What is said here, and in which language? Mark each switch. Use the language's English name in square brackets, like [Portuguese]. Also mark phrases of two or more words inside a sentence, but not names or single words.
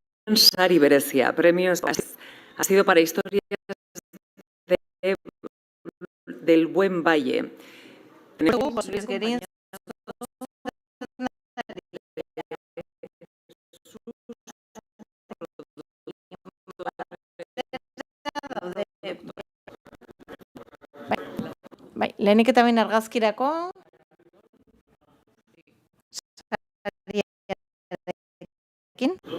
[Basque] sari berezia. [Spanish] Premio ha sido para Historias del Buen Valle. [Basque] Luis Gerin, bai, lehenik eta behin argazkirako sariarekin.